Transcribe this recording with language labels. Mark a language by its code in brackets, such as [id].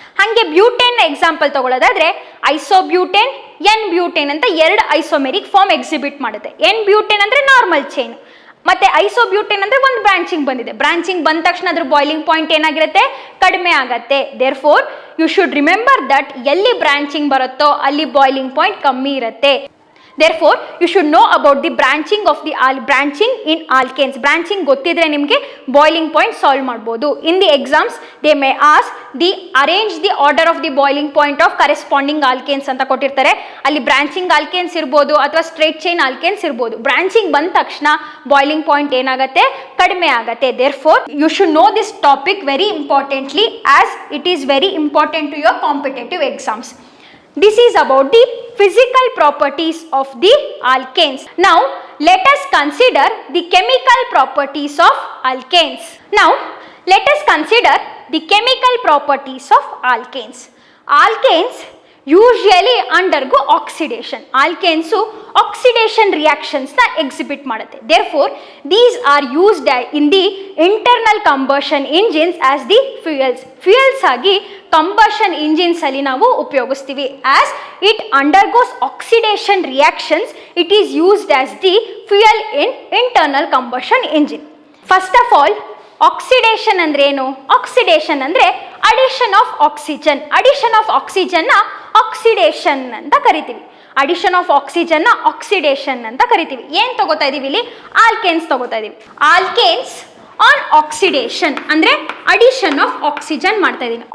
[kn] ಹಾಗೆ butane example ತಗೊಳ್ಳೋದಾದ್ರೆ, ಐಸೋಬ್ಯೂಟೇನ್, N butane ಅಂತ 2 ಐಸೋಮೆರಿಕ್ form exhibit ಮಾಡುತ್ತೆ. ಎನ್ ಬ್ಯೂಟೇನ್ ಅಂದರೆ ನಾರ್ಮಲ್ ಚೈನ್, ಮತ್ತೆ ಐಸೋಬ್ಯೂಟೇನ್ ಅಂದರೆ ಒಂದು ಬ್ರಾಂಚಿಂಗ್ ಬಂದಿದೆ. ಬ್ರಾಂಚಿಂಗ್ ಬಂದ ತಕ್ಷಣ ಅದ್ರ ಬಾಯ್ಲಿಂಗ್ ಪಾಯಿಂಟ್ ಏನಾಗಿರುತ್ತೆ, ಕಡಿಮೆ ಆಗುತ್ತೆ. [en] therefore you should remember that [kn] ಎಲ್ಲಿ ಬ್ರಾಂಚಿಂಗ್ ಬರುತ್ತೋ ಅಲ್ಲಿ ಬಾಯ್ಲಿಂಗ್ ಪಾಯಿಂಟ್ ಕಮ್ಮಿ ಇರುತ್ತೆ. [en] Therefore, you should know about the branching of the branching in alkanes. [kn] Branching ಗೊತ್ತಿದ್ರೆ ನಿಮಗೆ ಬಾಯ್ಲಿಂಗ್ ಪಾಯಿಂಟ್ ಸಾಲ್ವ್ ಮಾಡ್ಬೋದು. [en] In the exams, they may ask arrange the order of the boiling point of corresponding alkanes [kn] ಅಂತ ಕೊಟ್ಟಿರ್ತಾರೆ. ಅಲ್ಲಿ branching alkanes ಇರ್ಬೋದು ಅಥವಾ straight chain alkanes ಇರ್ಬೋದು. Branching ಬಂದ ತಕ್ಷಣ ಬಾಯ್ಲಿಂಗ್ ಪಾಯಿಂಟ್ ಏನಾಗುತ್ತೆ, ಕಡಿಮೆ ಆಗುತ್ತೆ. [en] Therefore, you should know this topic very importantly as it is very important to your competitive exams. This is about the physical properties of the alkanes. Now, let us consider the chemical properties of alkanes. Now, let us consider the chemical properties of alkanes. Alkanes usually undergo oxidation. [kn] Alkanes oxidation reactions na exhibit ಮಾಡುತ್ತೆ. [en] Therefore, these are used in the internal combustion engines as the fuels. [kn] Fuels ಆಗಿ combustion engines ಅಲ್ಲಿ ನಾವು ಉಪಯೋಗಿಸ್ತೀವಿ. [en] As it undergoes oxidation reactions, it is used as the fuel in internal combustion engine. First of all, [kn] oxidation ಅಂದ್ರೆ ಏನು? Oxidation ಅಂದ್ರೆ addition of oxygen. Addition of oxygen ನ oxidation ಅಂತ ಕರಿತೀವಿ. ಅಡಿಷನ್ ಆಫ್ ಆಕ್ಸಿಜನ್ ನ ಆಕ್ಸಿಡೇಷನ್ ಅಂತ ಕರಿತೀವಿ. ಏನ್ ತಗೋತಾ ಇದೀವಿ ಇಲ್ಲಿ? ಆಲ್ಕೇನ್ಸ್ ತಗೋತಾ ಇದೀವಿ. ಆಲ್ಕೇನ್ಸ್ ಆನ್ ಆಕ್ಸಿಡೇಷನ್ ಅಂದ್ರೆ ಅಡಿಷನ್ ಆಫ್ ಆಕ್ಸಿಜನ್ ಮಾಡ್ತಾ ಇದೀನಿ.